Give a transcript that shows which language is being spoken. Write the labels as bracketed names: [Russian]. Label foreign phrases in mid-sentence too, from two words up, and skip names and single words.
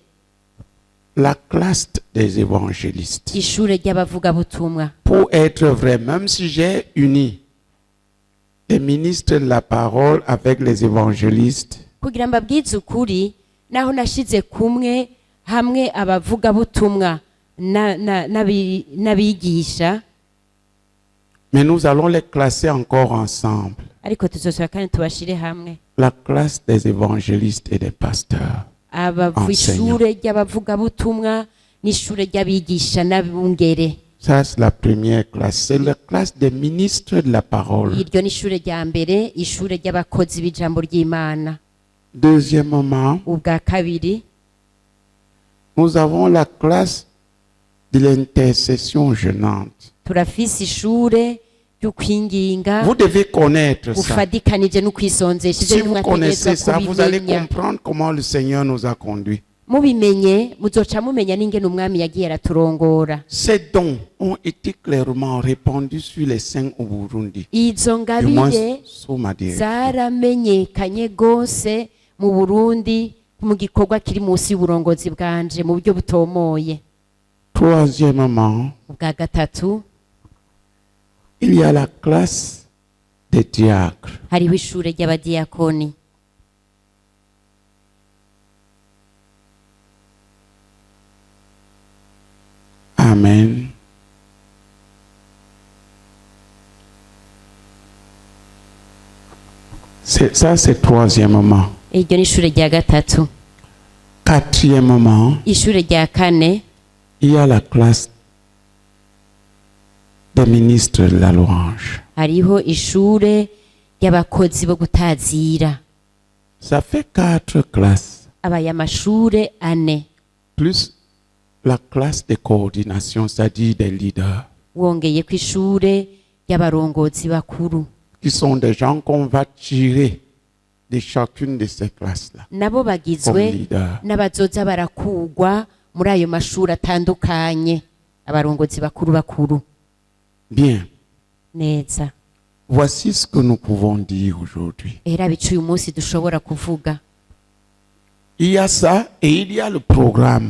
[French] la classe des évangélistes. [Rundi] ishure ry'abavugabutumwa. [French] Pour être vrai, même si j'ai uni les ministres de la parole avec les évangélistes, [Rundi] Kugira mbabwize ukuri, naho nashize kumwe hamwe abavugabutumwa n'abigisha, [French] mais nous allons les classer encore ensemble. [Rundi] ariko tuzosubira kandi tubashire hamwe. [French] La classe des évangélistes et des pasteurs. [Rundi] Ishure ry'abavugabutumwa n'ishure ry'abigisha n'abungere. [French] Ça, c'est la première classe. C'est la classe des ministres de la parole. [Rundi] Iryo ni ishure rya mbere, ishure ry'abakozi b'ijambo ry'Imana. [French] Deuxièmement, [Rundi] Ubwa kabiri [French] nous avons la classe de l'intercession gênante. [Rundi] turafise ishure ry'ukwinginga [French] Vous devez connaître ça. [Rundi] ufadikanije n'ukwisonzesha. [French] Si [Rundi] Ivyo [French] vous [Rundi] nimwategerezwa [French] connaissez ça, vous allez [Rundi] kubimenya. [French] comprendre comment le Seigneur nous a conduits. [Rundi] Mubimenye muzoca mumenya n'ingene umwami yagiye araturongora. [French] Ces dons ont été clairement répandus sur les saints au Burundi. [Rundi] Izo [French] Du moins, [Rundi] ngabire [French] sous ma direction. [Rundi] zaramenyekanye gose mu Burundi mu gikorwa kiri munsi y'uburongozi bwanje mu buryo butomoye. [French] Troisièmement, [Rundi] Ubwa gatatu, [French] il y a la classe des diacres. [Rundi] hariho ishure ry'abadiyakoni. Amen. [French] Ça, c'est troisièmement. [Rundi] Iryo ni ishure rya gatatu. [French] Quatrièmement, [Rundi] Ishure rya kane, [French] il y a la classe des ministres de la louange. [Rundi] hariho ishure ry'abakozi bo gutazira. [French] Ça fait 4 classes, [Rundi] Abaye amashure ane. [French] plus la classe de coordination, c'est-à-dire des leaders, [Rundi] Wongeye ku ishure ry'abarongozi bakuru. [French] qui sont des gens qu'on va tirer de chacune de ces classes-là [Rundi] Nabo [French] comme [Rundi] bagizwe [French] leaders. [Rundi] n'abazoza barakugwa muri ayo mashuri atandukanye. Abarongozi bakuru. [French] Bien, [Rundi] Neza. [French] voici ce que nous pouvons dire aujourd'hui. [Rundi] Era bicu uyu munsi dushobora kuvuga. [French] Il y a ça et il y a le programme.